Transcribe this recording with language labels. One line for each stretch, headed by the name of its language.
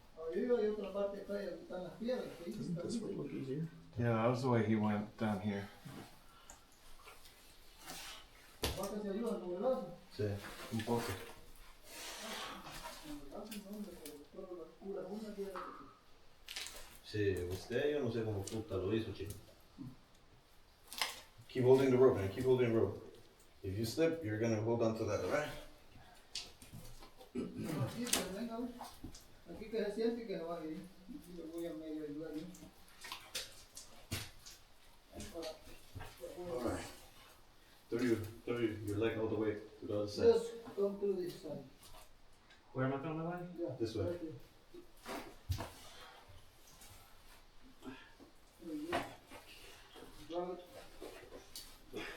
Spanish: arriba y otra parte acá y están las piedras. Ahí está
English: This would
Spanish: lindo.
English: look easier. Yeah, that was the way he went down here.
Spanish: ¿Vas que se ayudan con el lazo? Sí, un poco. Con el lazo no, hombre, pero solo las puras una piedra que Sí, usted, yo no sé cómo puta lo hizo, chico.
English: Keep holding the rope, man. Keep holding the rope. If you slip, you're gonna hold on to that, alright?
Spanish: no, aquí, pero venga, güey. Aquí que se siente y que se vaya ahí. Aquí le voy a medio ayudar yo. Ahí para.
English: Alright. Throw your leg all the way to the other side. Just come to this side. Where am I throwing my line? Yeah, This way. right there. There you go. Drag it.